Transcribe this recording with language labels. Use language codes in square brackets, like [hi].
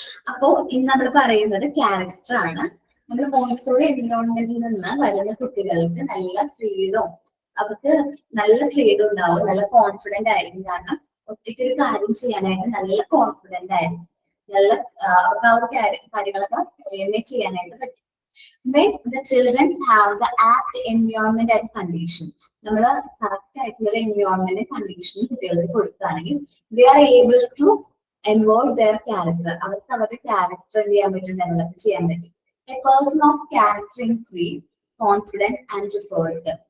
[ml] അപ്പോ ഇന്ന് നമ്മൾ പറയുന്നത് ക്യാരക്ടർ ആണ്. നമ്മൾ മോണ്ടിസോറി എൻവയോൺമെന്റിൽ നിന്ന് വരുന്ന കുട്ടികൾക്ക് നല്ല ഫ്രീഡം, അവർക്ക് നല്ല ഫ്രീഡം ഉണ്ടാവും, നല്ല കോൺഫിഡന്റ് ആയിരിക്കും. കാരണം ഒറ്റയ്ക്ക് ഒരു കാര്യം ചെയ്യാനായിട്ട് നല്ല കോൺഫിഡന്റ് ആയിരിക്കും, നല്ല അവർക്ക് ആ ഒരു കാര്യങ്ങളൊക്കെ ചെയ്യാനായിട്ട് പറ്റും. [en] When the children have the apt environment and condition, [ml] നമ്മൾ കറക്റ്റ് ആയിട്ടുള്ള എൻവയോൺമെന്റ് കണ്ടീഷൻ കുട്ടികൾക്ക് കൊടുക്കുകയാണെങ്കിൽ [en] they are able to involve their character. [ml] അവർക്ക് അവരുടെ ക്യാരക്ടർ എന്ത് ചെയ്യാൻ പറ്റും, ഡെവലപ്പ് ചെയ്യാൻ പറ്റും. [en] A person of character free, confident and resolved.